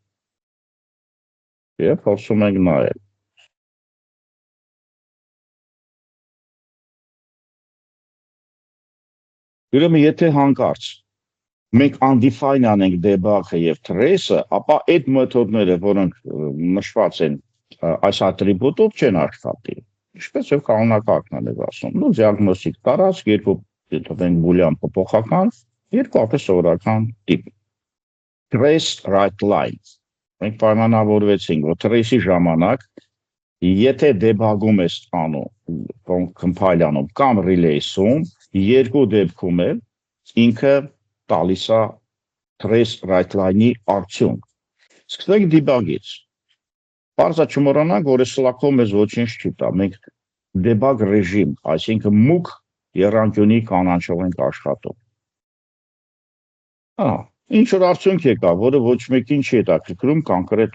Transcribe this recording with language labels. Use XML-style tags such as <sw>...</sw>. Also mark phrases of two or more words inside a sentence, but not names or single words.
<hy>եւ փորձում ենք նայել։ Ուրեմն եթե հանկարծ մենք undefine անենք debug-ը եւ trace-ը, ապա այդ մեթոդները, որոնք նշված են այս ատրիբուտով, չեն աշխատի։ Ինչպես եւ կանոնակարգն է ասում։ Ну, diagnostic տարածք, երկու թվենք boolean փոփոխական, երկու ապե սովորական տիպ։</hy> <en>Trace write line։</en> <hy>Մենք պայմանավորվեցինք, որ trace-ի ժամանակ, եթե debug-ում ես անում, compile անում կամ release-ում, երկու դեպքում էլ ինքը տալիս է</hy> <en>trace write line-</en> <hy>ի արդյունք։ Սկսենք debug-ից։ Պարզա չմոռանանք, որ Slack-ում մեզ ոչինչ չի տա, մենք debug ռեժիմ, այսինքն մուգ եռանկյունի կանանչով ենք աշխատում։ Ինչ որ արդյունք եկա, որը ոչ մեկին չի հետաքրքրում, կոնկրետ</hy>